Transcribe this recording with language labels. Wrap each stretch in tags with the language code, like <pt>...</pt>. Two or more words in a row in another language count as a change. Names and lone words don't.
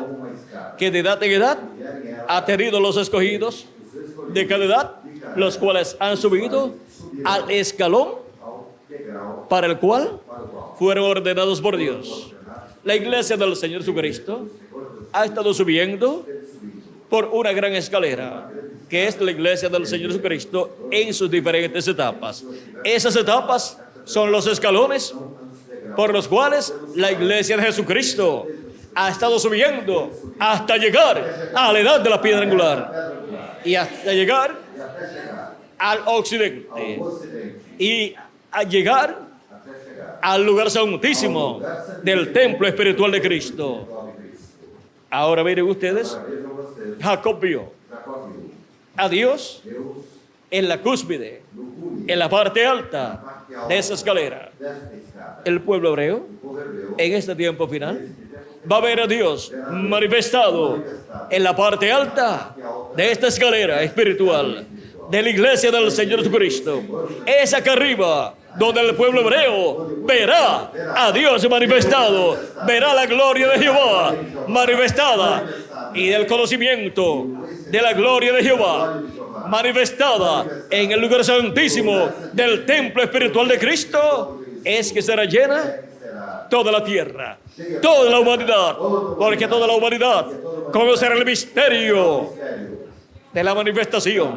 <pt>como uma escada,</pt> <es>que de edad en edad</es> <pt>e era em ela</pt> <es>ha tenido los escogidos</es> <pt>os escolhidos</pt> <es>de cada edad, los cuales han subido al escalón</es> <pt>ao degrau</pt> <es>para el cual</es> <pt>para o qual</pt> <es>fueron ordenados por Dios. La iglesia del Señor Jesucristo ha estado subiendo por una gran escalera, que es la iglesia del Señor Jesucristo en sus diferentes etapas. Esas etapas son los escalones por los cuales la iglesia de Jesucristo ha estado subiendo hasta llegar a la edad de la piedra angular y hasta llegar al occidente</es> <pt>ocidente,</pt> <es>y a llegar</es> <pt>até chegar</pt> <es>al lugar santísimo del templo espiritual de Cristo.</es> <pt>ao de Cristo.</pt> <es>Ahora miren ustedes,</es> <pt>Agora vejam vocês,</pt> <es>Jacob vio</es> <pt>Jacó viu</pt> <es>a Dios</es> <pt>Deus</pt> <es>en la cúspide,</es> <pt>no cume</pt> <es>en la parte alta de esa escalera.</es> <pt>desta escada.</pt> <es>El pueblo hebreo,</es> <pt>O povo hebreu,</pt> <es>en este tiempo final, va a ver a Dios manifestado en la parte alta de esta escalera espiritual de la iglesia del Señor Jesucristo. Es acá arriba donde el pueblo hebreo verá a Dios manifestado, verá la gloria de Jehová manifestada y del conocimiento de la gloria de Jehová manifestada en el lugar santísimo del templo espiritual de Cristo, es que será llena toda la tierra, toda la humanidad, porque toda la humanidad conocerá el misterio de la manifestación</es>